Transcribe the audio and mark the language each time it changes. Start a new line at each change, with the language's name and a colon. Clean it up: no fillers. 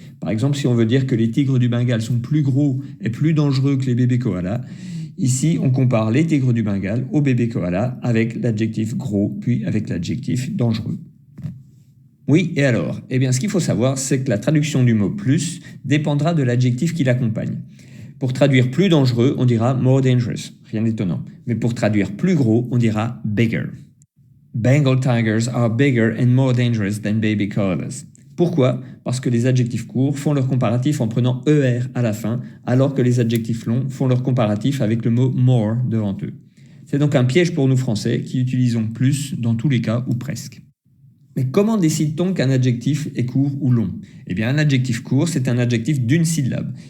French: Par exemple, si on veut dire que les tigres du Bengale sont plus gros et plus dangereux que les bébés koalas, ici on compare les tigres du Bengale aux bébés koalas avec l'adjectif gros puis avec l'adjectif dangereux. Oui, et alors? Eh bien, ce qu'il faut savoir, c'est que la traduction du mot « plus » dépendra de l'adjectif qui l'accompagne. Pour traduire plus dangereux, on dira
English: more dangerous,
French: rien d'étonnant. Mais pour traduire plus gros, on dira bigger.
English: Bengal tigers are bigger and more dangerous than baby koalas.
French: Pourquoi? Parce que les adjectifs courts font leur comparatif en prenant ER à la fin, alors que les adjectifs longs font leur comparatif avec le mot more devant eux. C'est donc un piège pour nous Français qui utilisons plus dans tous les cas ou presque. Mais comment décide-t-on qu'un adjectif est court ou long? Eh bien, un adjectif court, c'est un adjectif d'une syllabe.